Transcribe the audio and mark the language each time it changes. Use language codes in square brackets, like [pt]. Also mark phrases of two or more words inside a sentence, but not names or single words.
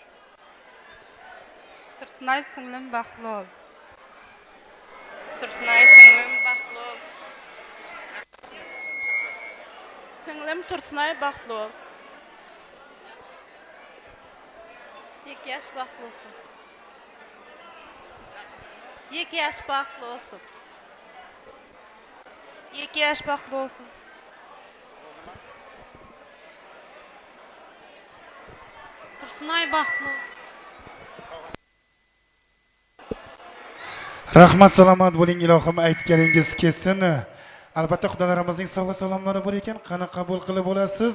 [uz] Tursunay singlim baxtli bo'l. Tursunay singlim baxtli bo'l. Singlim Tursunay baxtli bo'l. 2 yaş baxtli olsun. 2 yaş baxtli olsun. 2 yaş baxtli olsun. Tursunay baxtli bo'l. Rahmat salomat bo'ling, ilohim aytganingiz kelsin. Albatta xudolarimizning sovg'a salomlari bor ekan, qani qabul qilib olasiz?